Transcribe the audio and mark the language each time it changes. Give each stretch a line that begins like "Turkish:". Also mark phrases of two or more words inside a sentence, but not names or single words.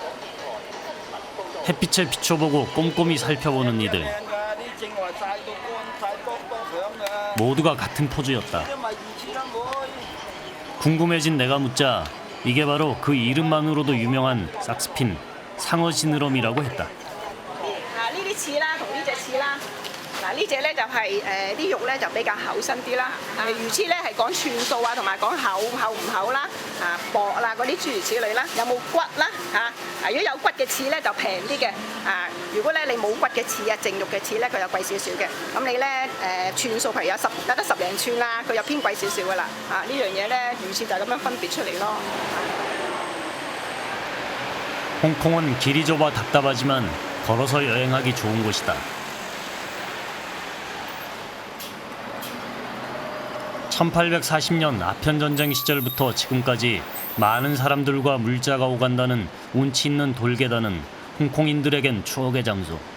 Korean: 햇빛에 비춰보고 꼼꼼히 살펴보는 이들. 모두가 같은 포즈였다. 궁금해진 내가 묻자 이게 바로 그 이름만으로도 유명한 삭스핀, 상어지느러미라고 했다.
Cantonese: 呢啲翅啦，同呢隻翅啦。嗱呢只咧就係啲肉咧就比較厚身啲啦。魚翅咧係講寸數啊，同埋講厚唔厚啦，薄啦嗰啲諸如此類啦。有冇骨啦如果有骨嘅翅咧就平啲嘅。如果咧你冇骨嘅翅啊，淨肉嘅翅咧佢就貴少少嘅。咁你咧寸數譬如有得10零寸啦，佢又偏貴少少噶啦。呢樣嘢咧魚翅就係咁樣分別出嚟咯。
Korean: 홍콩은 길이 좁아 답답하지만 걸어서 여행하기 좋은 곳이다. 1840년 아편전쟁 시절부터 지금까지 많은 사람들과 물자가 오간다는 운치 있는 돌계단은 홍콩인들에겐 추억의 장소.